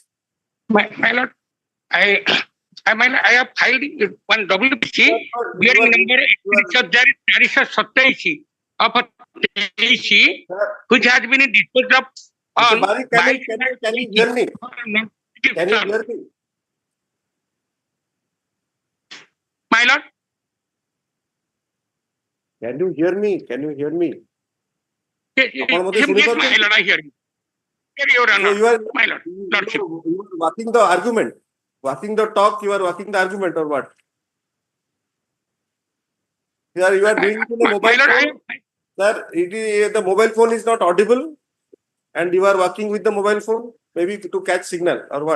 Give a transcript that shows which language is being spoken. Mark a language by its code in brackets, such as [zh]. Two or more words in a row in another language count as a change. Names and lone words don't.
[en] my lord, I have filed one WPC bearing number 31,427 of 23, which has been disposed of on Can you hear me? Can you hear me? My lord, Can you hear me? Can you hear me? yes, [or] ଆପଣ ମୋତେ [en] yes, [or] ଶୁଣି [en] yes, my [or] ପାରୁଛନ୍ତି? [en] lord, I hear you. Hear your So honor, you are my lord, lordship. you are walking the argument, walking the talk. You are walking the argument or what? Sir, you are doing it in a My mobile lord, phone. Sir, the mobile phone is not audible, and you are working with the mobile phone, maybe to catch signal or what?